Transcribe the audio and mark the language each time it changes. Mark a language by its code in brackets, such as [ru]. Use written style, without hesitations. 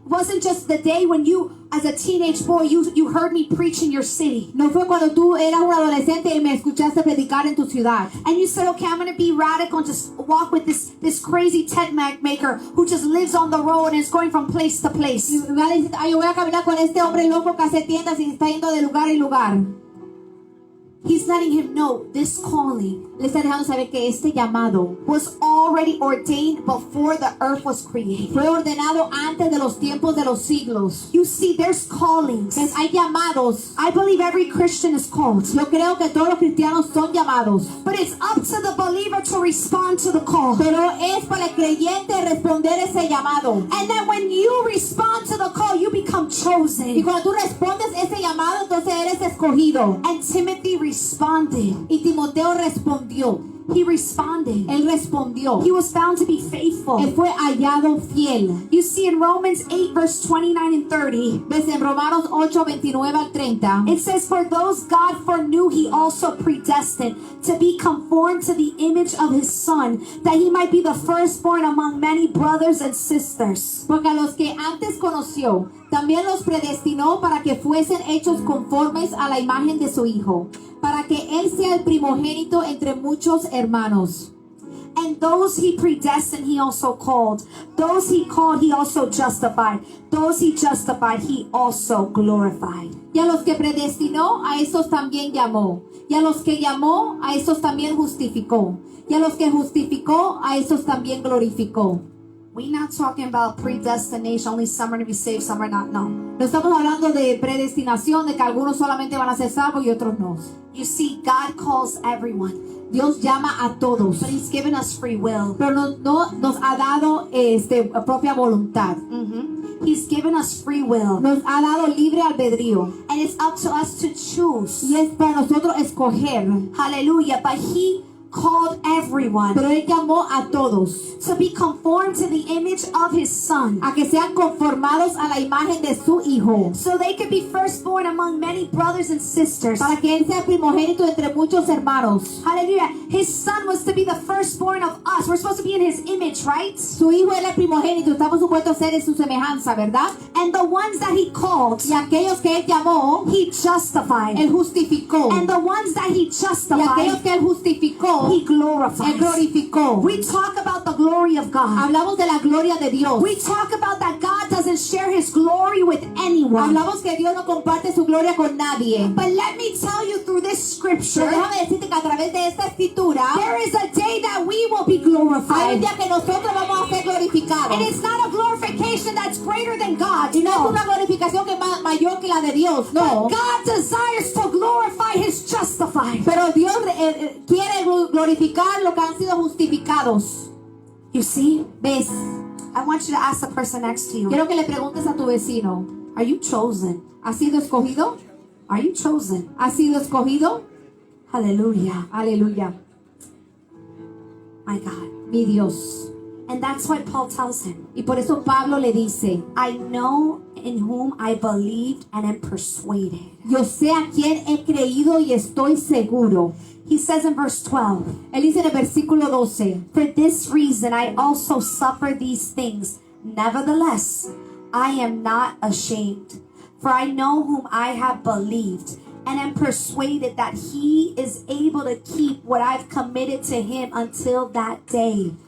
[en] wasn't just the day when you, as a teenage boy, you heard me preach in your city. [es] no fue cuando tú eras un adolescente y me escuchaste predicar en tu ciudad. [en] And you said, okay, I'm going to be radical and just walk with this crazy tent maker who just lives on the road and is going from place to place. [es] Y va a decir, "Ay, yo voy a caminar con este hombre loco que hace tiendas y está yendo de lugar en lugar." [en] He's letting him know this calling [es] Le está dejando saber que este llamado [en] was already ordained before the earth was created. [es] fue ordenado antes de los tiempos de los siglos. [en] You see, there's callings. [es] ¿Ves? Hay llamados. [en] I believe every Christian is called. [es] Yo creo que todos los cristianos son llamados. [en] But it's up to the believer to respond to the call. [es] Pero es para el creyente responder ese llamado. [en] And then when you respond to the call, you become [es] Y [en] chosen. [es] cuando tú respondes ese llamado, entonces eres escogido. [en] And Timothy responded. [es] Y Timoteo respondió. [en] He responded. [es] Él respondió. [en] He was found to be faithful. [es] Él fue hallado fiel. [en] You see in Romans 8 verse 29 and 30, [es] Ves en Romanos 8, 29 al 30. [en] it says, for those God foreknew, he also predestined to be conformed to the image of his Son, that he might be the firstborn among many brothers and sisters. [es] Porque a los que antes conoció, también los predestinó para que fuesen hechos conformes a la imagen de su Hijo, para que Él sea el primogénito entre muchos hermanos. [en] And those he predestined, he also called. Those he called, he also justified. Those he justified, he also glorified. [es] Y a los que predestinó, a esos también llamó. Y a los que llamó, a esos también justificó. Y a los que justificó, a esos también glorificó. [en] We're not talking about predestination, only some are going to be saved, some are not. [es] No. No estamos hablando de predestinación, de que algunos solamente van a ser salvos y otros no. [en] You see, God calls everyone, [es] Dios llama a todos, [en] but he's given us free will. [es] pero no nos ha dado propia voluntad. [en] He's given us free will. [es] Nos ha dado libre albedrío. [en] And it's up to us to choose. [es] Y es para nosotros escoger. [en] Hallelujah. But he called everyone [es] Pero Él llamó a todos [en] to be conformed to the image of his Son, [es] a que sean conformados a la imagen de su Hijo, [en] so they could be firstborn among many brothers and sisters. [es] para que Él sea primogénito entre muchos hermanos. [en] Hallelujah. His Son was to be the firstborn of us. We're supposed to be in his image, right? [es] Su Hijo era el primogénito, estamos supuestos a ser en su semejanza, ¿verdad? [en] And the ones that he called, [es] Y aquellos que Él llamó, [en] he justified. [es] Él justificó. [en] And the ones that he [es] Y [en] justified, [es] aquellos que Él justificó, [en] he glorified. [es] Él glorificó. [en] We talk about the glory of God. [es] Hablamos de la gloria de Dios. [en] We talk about that God doesn't share his glory with anyone. [es] Hablamos que Dios no comparte su gloria con nadie. [en] But let me tell you through this scripture, [es] Pero déjame decirte que a través de esta escritura, [en] there is a day that we will be [es] hay un [en] glorified. [es] día que nosotros vamos a ser glorificados. [en] And it's not a glorification that's greater than God. [es] Y no es [en] No. [es] una glorificación que es mayor que la de Dios, no. [en] God desires to glorify his justified. [es] Pero Dios quiere glorificar lo que han sido justificados. [en] You see? [es] ¿Ves? [en] I want you to ask the person next to you, [es] Quiero que le preguntes a tu vecino, [en] are you chosen? [es] ¿has sido escogido? [en] Are you chosen? [es] ¿Has sido escogido? [en] Hallelujah. [es] Aleluya. [en] My God. [es] Mi Dios. [en] And that's why Paul tells him, [es] Y por eso Pablo le dice, [en] I know in whom I believed and am persuaded. [es] yo sé a quién he creído y estoy seguro. [en] He says in verse 12, [es] Él dice en el versículo 12, [en] for this reason I also suffer these things. Nevertheless, I am not ashamed, for I know whom I have believed, and am persuaded that he is able to keep what I've committed to him until that day.